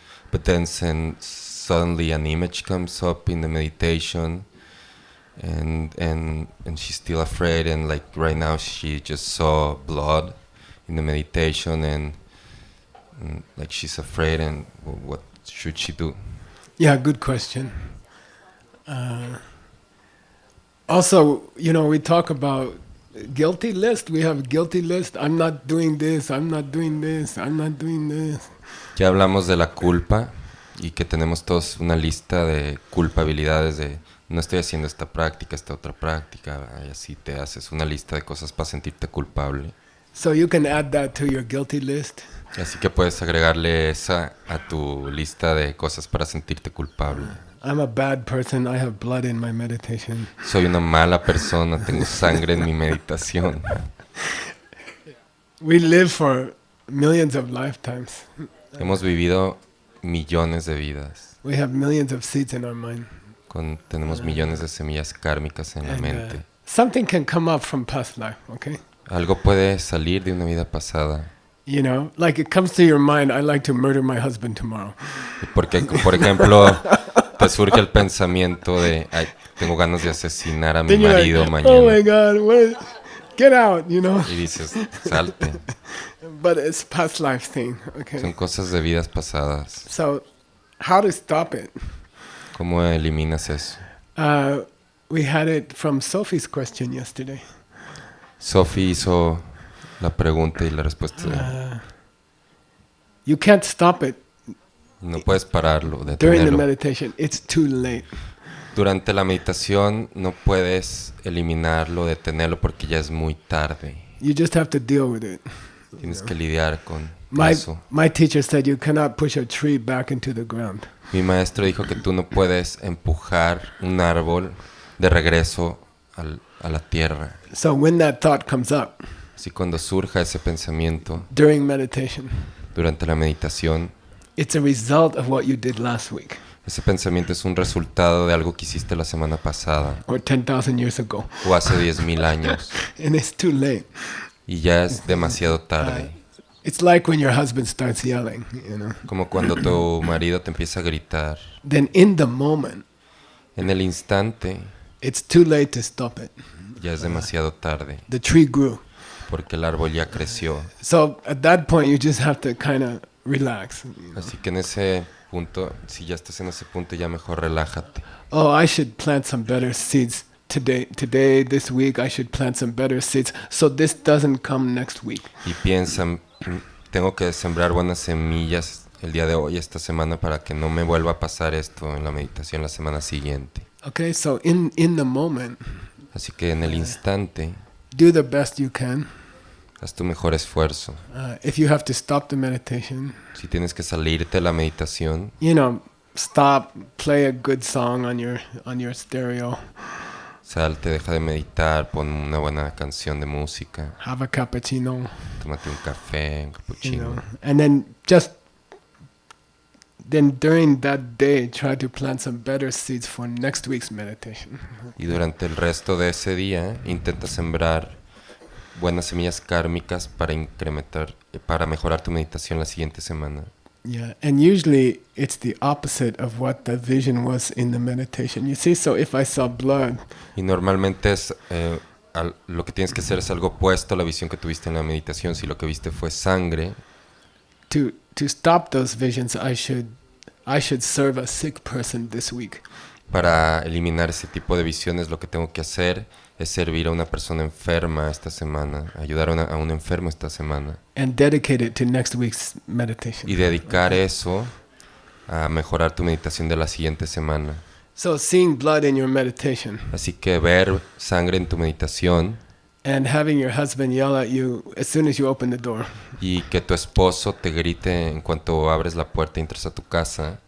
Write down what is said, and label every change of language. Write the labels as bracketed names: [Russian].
[English] But then suddenly an image comes up in the meditation, and she's still afraid, and like right now she just saw blood in the meditation, and like she's afraid, and what should she do? Yeah, good question. Also, we talk about guilty list. We have guilty list. I'm not doing this. I'm not doing this. I'm not doing this. [Spanish] Ya hablamos de la culpa y que tenemos todos una lista de culpabilidades de no estoy haciendo esta práctica, esta otra práctica, y así te haces una lista de cosas para sentirte culpable. [English] So you can add that to your guilty list. [Spanish] Así que puedes agregarle esa a tu lista de cosas para sentirte culpable. [English] I'm a bad person. I have blood in my meditation. [Spanish] Soy una mala persona, tengo sangre en mi meditación. [English] We live for millions of lifetimes. [Spanish] Hemos vivido millones de vidas. [English] We have millions of seeds in our mind. [Spanish] Tenemos millones de semillas kármicas en la [English] And, [Spanish] mente. [English] something can come up from past life, okay? [Spanish] Algo puede salir de una vida pasada. [English] Like it comes to your mind, I'd like to murder my husband tomorrow. [Spanish] Porque, por ejemplo, te surge el pensamiento de, ay, tengo ganas de asesinar a mi [English] Then you're [Spanish] marido [English] like, [Spanish] mañana. [English] oh my God, get out, [Spanish] Y dices, salte. [English] But it's past life thing, okay? [Spanish] Son cosas de vidas pasadas. [English] So, how to stop it? [Spanish] ¿Cómo eliminas eso? [English] We had it from Sophie's question yesterday. [Spanish] Sophie hizo la pregunta y la respuesta. [English] You can't stop it [Spanish] No puedes pararlo, [English] during the [Spanish] detenerlo. [English] meditation. It's too late. [Spanish] Durante la meditación no puedes eliminarlo, detenerlo porque ya es muy tarde. [English] You just have to deal with it. [Spanish] Tienes que lidiar con [English] My [Spanish] eso. [English] teacher said you cannot push a tree back into the ground. [Spanish] Mi maestro dijo que tú no puedes empujar un árbol de regreso a la tierra. [English] So when that thought comes up [Spanish] Así cuando surja ese pensamiento [English] during meditation, [Spanish] durante la meditación, [English] it's a result of what you did last week [Spanish] ese pensamiento es un resultado de algo que hiciste la semana pasada [English] or 10,000 years ago. [Spanish] o hace 10,000 años [English] And it's too late. [Spanish] y ya es demasiado tarde. [English] It's like when your husband starts yelling, [Spanish] Como cuando tu marido te empieza a gritar. [English] Then in the moment, [Spanish] En el instante [English] it's too late to stop it. [Spanish] ya es demasiado tarde [English] The tree grew. [Spanish] porque el árbol ya creció. [English] So at that point, you just have to kind of relax. [Spanish] Así que en ese punto, si ya estás en ese punto, ya mejor relájate. [English] Oh, I should plant some better seeds today, this week. I should plant some better seeds so this doesn't come next week. [Spanish] Y piensa, tengo que sembrar buenas semillas el día de hoy, esta semana, para que no me vuelva a pasar esto en la meditación la semana siguiente. [English] Okay, so in the moment, [Spanish] Así que en el instante, [English] do the best you can. [Spanish] haz tu mejor esfuerzo. [English] If you have to stop the meditation, [Spanish] Si tienes que salirte de la meditación, [English] stop, play a good song on your stereo, [Spanish] salte, deja de meditar, pon una buena canción de música, [English] have a cappuccino, [Spanish] tómate un café, un cappuccino. [English] and then during that day try to plant some better seeds for next week's meditation. [Spanish] Y durante el resto de ese día, intenta sembrar buenas semillas kármicas para mejorar tu meditación la siguiente semana. [English] Yeah, and usually it's the opposite of what the vision was in the meditation. You see, so if I saw blood, [Spanish] Y normalmente lo que tienes que hacer es algo opuesto a la visión que tuviste en la meditación. Si lo que viste fue sangre, [English] to stop those visions, I should serve a sick person this week. [Spanish] para eliminar ese tipo de visiones, lo que tengo que hacer es servir a una persona enferma esta semana, ayudar a un enfermo esta semana. [English] And dedicate it to next week's meditation. [Spanish] Y dedicar eso a mejorar tu meditación de la siguiente semana. [English] So seeing blood in your meditation [Spanish] Así que ver sangre en tu meditación [English] and having your husband yell at you as soon as you open the door. [Spanish] y que tu esposo te grite en cuanto abres la puerta y entras a tu casa,